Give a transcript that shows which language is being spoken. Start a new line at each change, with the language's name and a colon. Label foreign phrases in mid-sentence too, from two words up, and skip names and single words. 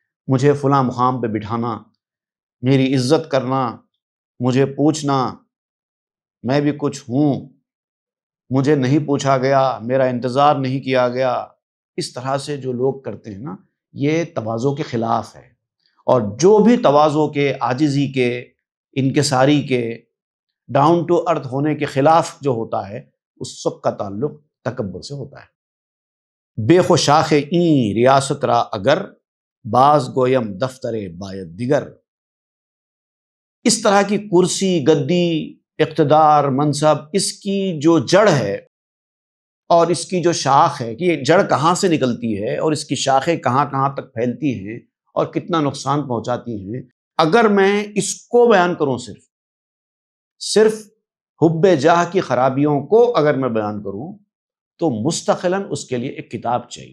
Urdu: مجھے فلاں مقام پہ بٹھانا، میری عزت کرنا، مجھے پوچھنا میں بھی کچھ ہوں، مجھے نہیں پوچھا گیا، میرا انتظار نہیں کیا گیا، اس طرح سے جو لوگ کرتے ہیں نا، یہ تواضع کے خلاف ہے۔ اور جو بھی تواضع کے، عاجزی کے، انکساری کے،
English: down to earth
Urdu: ہونے کے خلاف جو ہوتا ہے، اس سب کا تعلق تکبر سے ہوتا ہے۔
Persian: بے خوشاخ این ریاست را اگر، باز گویم دفتر باید دیگر۔
Urdu: اس طرح کی کرسی، گدی، اقتدار، منصب، اس کی جو جڑ ہے اور اس کی جو شاخ ہے کہ یہ جڑ کہاں سے نکلتی ہے اور اس کی شاخیں کہاں کہاں تک پھیلتی ہیں اور کتنا نقصان پہنچاتی ہیں، اگر میں اس کو بیان کروں، صرف حب جاہ کی خرابیوں کو اگر میں بیان کروں، تو مستقلاً اس کے لیے ایک کتاب چاہیے۔